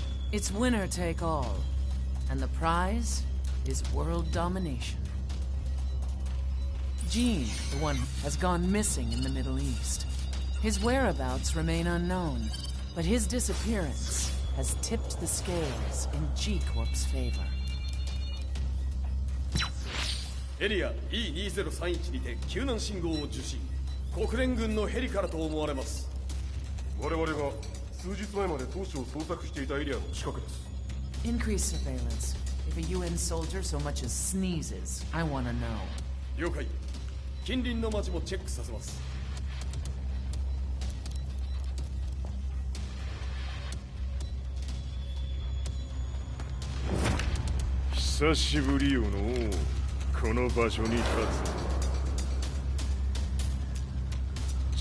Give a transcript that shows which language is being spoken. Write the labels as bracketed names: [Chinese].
[English] It's winner take all, and the prize is world domination. Jin, the one, has gone missing in the Middle East. His whereabouts remain unknown, but his disappearance has tipped the scales in G Corp's favor. [Japanese] Area E2031にて救難信号を受信。国連軍のヘリからと思われます。我々が数日前まで当初を捜索していたエリアの近くです。 [English] Increase surveillance. If a UN soldier so much as sneezes, I want to know. [Japanese] 了解。近隣の町もチェックさせます。久しぶりよのこの場所に立つ。